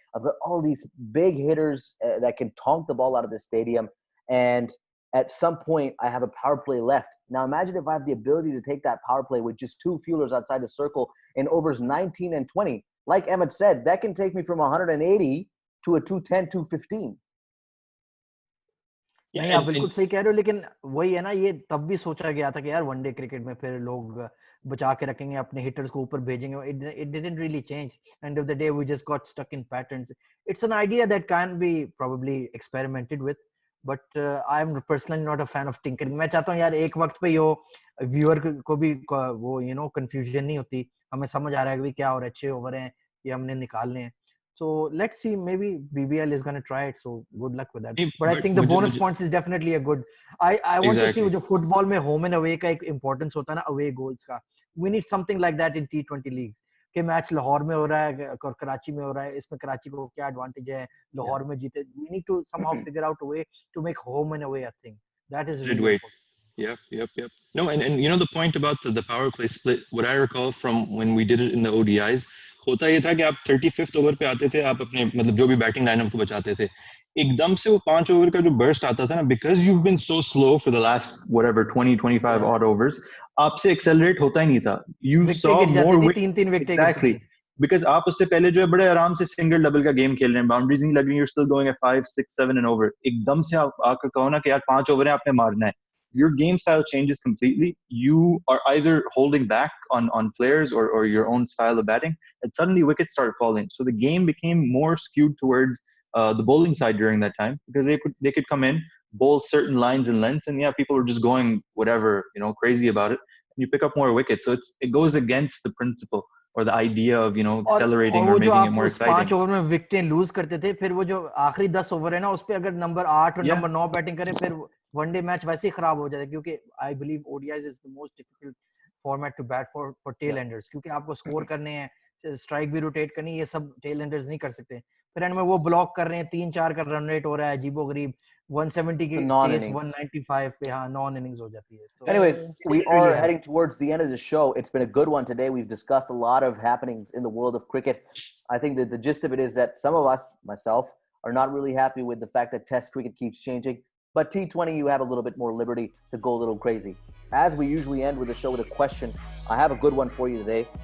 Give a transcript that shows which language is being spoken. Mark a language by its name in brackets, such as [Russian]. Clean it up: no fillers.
[English] I've got all these big hitters that can tonk the ball out of the stadium. And at some point, I have a power play left. Now imagine if I have the ability to take that power play with just 2 fielders outside the circle in overs 19 and 20. Like Emmett said, that can take me from 180 to a 210, 215. [Hindi] नहीं आप बिल्कुल सही कह रहे हो लेकिन वही है ना ये तब भी सोचा गया था कि यार वनडे क्रिकेट में फिर लोग बचा के रखेंगे अपने हिटर्स को ऊपर भेजेंगे [English] it didn't really change end of the day we just got stuck in patterns. It's an idea that can be probably experimented with but I am personally not a fan of tinkering. [Hindi] मैं चाहता हूँ यार एक वक्त पे यो viewer को भी वो confusion नहीं होती हमें समझ आ रहा है कि क्या हो रहा है 6 ओवर हैं ये हमने निकालने हैं. [English] So let's see, maybe BBL is going to try it. So good luck with that. But I think the bonus points is definitely a good. I want to see [Hindi] जो football में home and away का एक importance होता है ना away goals का. [English] We need something like that in T20 leagues. [Hindi] कि match Lahore में हो रहा है और कराची में हो रहा है इसमें कराची को क्या एडवांटेज है लाहौर में जीते. [English] We need to somehow figure out a way to make home and away a thing. That is really important. Yep. No, and the point about the power play split, what I recall from when we did it in the ODIs, [Hindi] होता ये था कि आप 35th over पे आते थे आप अपने मतलब जो भी बैटिंग लाइनअप को बचाते थे एकदम से वो 5 ओवर का जो बर्स्ट आता था ना [English] because you've been so slow for the last whatever 20-25 odd overs [Hindi] आपसे एक्सेलरेट होता ही नहीं था [English] you saw more exactly [Hindi] because आप उससे पहले जो है बड़े आराम से सिंगल डबल का गेम खेल रहे हैं बाउंड्रीज नहीं लग रही [English] you're still going at 5, 6, 7 and over [Hindi] एकदम से आप आकर कहो ना कि यार 5 ओवर है आपने मारना है. [English] Your game style changes completely. You are either holding back on players or your own style of batting, and suddenly wickets started falling. So the game became more skewed towards the bowling side during that time because they could come in, bowl certain lines and lengths, and people were just going whatever crazy about it. And you pick up more wickets. So it goes against the principle or the idea of accelerating or making it more exciting. [Hindi] 5 over में विकेटें loose करते थे फिर वो जो आखिरी 10 over है ना उस पे अगर नंबर 8 और नंबर 9 बैटिंग करें फिर वनडे मैच वैसे ही खराब हो जाता है क्योंकि [English] I believe ODIs is the most difficult format to bat for tail enders [Hindi] क्योंकि आपको स्कोर करने हैं स्ट्राइक भी रोटेट करनी ये सब टेल एंडर्स नहीं कर सकते. फिर एंड में वो ब्लॉक कर रहे हैं, 3-4 का रन रेट हो रहा है, अजीबोगरीब 170 की चेस 195 पे हाँ नॉन इनिंग्स हो जाती है. [English] So, anyways, we are heading towards the end of the show. It's been a good one today. We've discussed a lot of happenings in the world of cricket. I think that the gist of it is that some of us, myself, are not really happy with the fact that Test cricket keeps changing. But T20, you have a little bit more liberty to go a little crazy. As we usually end with the show with a question, I have a good one for you today.